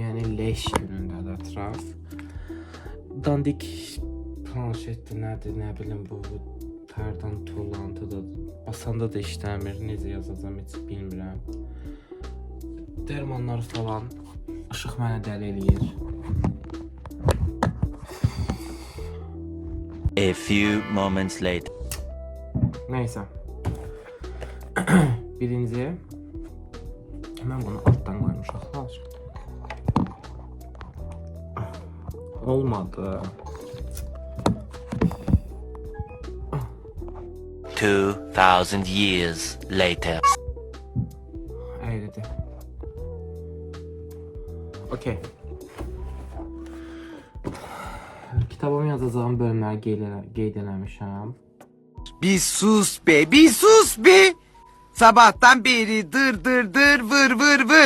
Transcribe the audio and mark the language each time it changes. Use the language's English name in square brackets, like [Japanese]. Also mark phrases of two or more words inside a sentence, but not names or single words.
[Azerbaijani] Yəni leş günündədir ətraf. Dandik planşetdir, nədir, nə bilim bu tərdən tullantıdır. Basanda da işləmir. Necə yazacağım heç bilmirəm. Dərmanlar falan. Işıq mənə dəli eləyir. [English] A few moments later. [Azerbaijani] Neyse. Birinci. Mən bunu alttan qoymuşam. Olmadı. [English] 2000 years later. [Azerbaijani] Əylədi. Okey. Kitabımı yazacağım bölümləri qeyd eləmişəm. Bir sus be, bir sus be. Sabahtan beri dır dır dır vır vır vır.